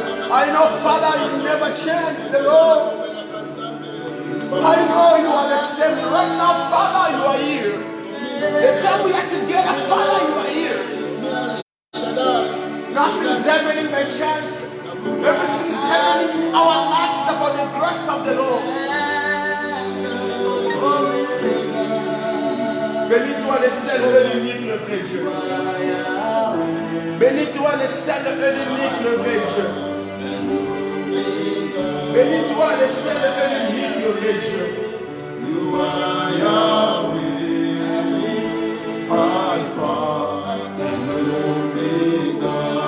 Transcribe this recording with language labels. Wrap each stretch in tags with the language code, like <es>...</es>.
<en>I know, Father, you never change, the Lord. I know you are the same. Right now, Father, you are here. The time we are together, Father, you are here. Nothing is happening by chance. Everything is happening in our lives about the grace of the Lord.</en> <fr>Bénis-toi le seul et l'unique, le vrai Dieu. Bénis-toi le seul et l'unique, le vrai Dieu. Bénis-toi le seul et l'unique, le vrai Dieu.</fr> <en>You are Yahweh, Alpha and Omega.</en>